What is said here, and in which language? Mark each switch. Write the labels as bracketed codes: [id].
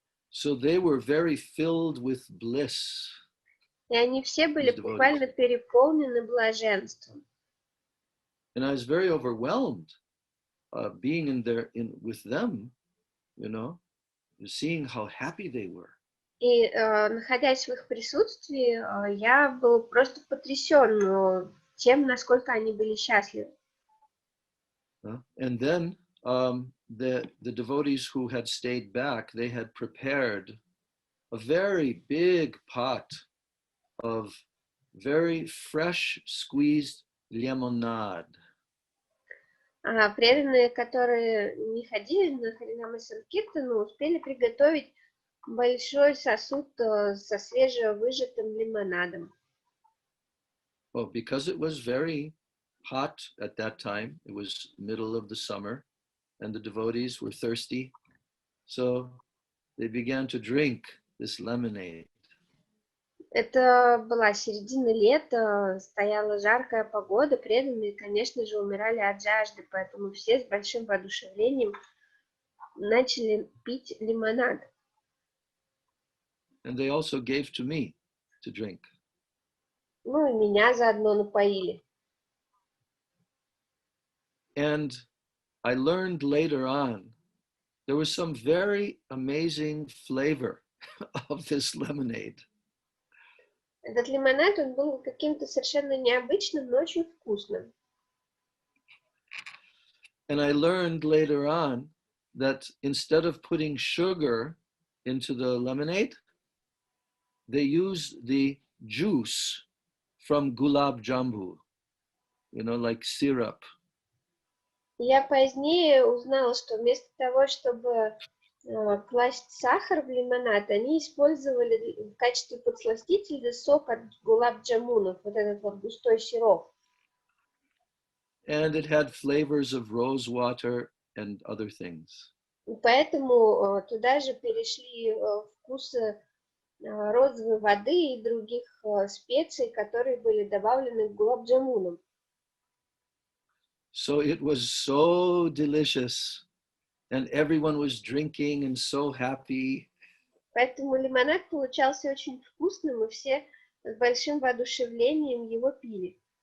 [en] So they were very filled with bliss. [ru] И они все были буквально переполнены блаженством. [en] And I was very overwhelmed being with them, seeing how happy they were. [ru] И находясь в их присутствии, я был просто потрясен тем, насколько они были счастливы. [en] And then the devotees who had stayed back, they had prepared a very big pot of very fresh squeezed lemonade. [ru] Преданные, которые не ходили на Харинам и Санкиртану, успели приготовить большой сосуд со свежевыжатым лимонадом. [en] Well, because it was very hot at that time, it was middle of the summer, and the devotees were thirsty, so they began to drink this lemonade. [ru] Это была середина лета, стояла жаркая погода, преданные, конечно же, умирали от жажды, поэтому все с большим воодушевлением начали пить лимонад. [en] And they also gave to me to drink. [ru] Ну и меня заодно напоили. [en] And I learned later on, there was some very amazing flavor of this lemonade. [ru] Этот лимонад, он был каким-то совершенно необычным, но очень вкусным. [en] And I learned later on that instead of putting sugar into the lemonade, they use the juice from gulab jambu, you know, like syrup. [ru] Я позднее узнала, что вместо того, чтобы класть сахар в лимонад, они использовали в качестве подсластителя сок от гулаб-джамунов, вот этот вот густой сироп. [en] And it had flavors of rose water and other things. [ru] И поэтому туда же перешли вкусы розовой воды и других специй, которые были добавлены к гулаб-джамунам. [en] So it was so delicious, and everyone was drinking and so happy. [ru] Поэтому лимонад получался очень вкусным, и все с большим воодушевлением его пили.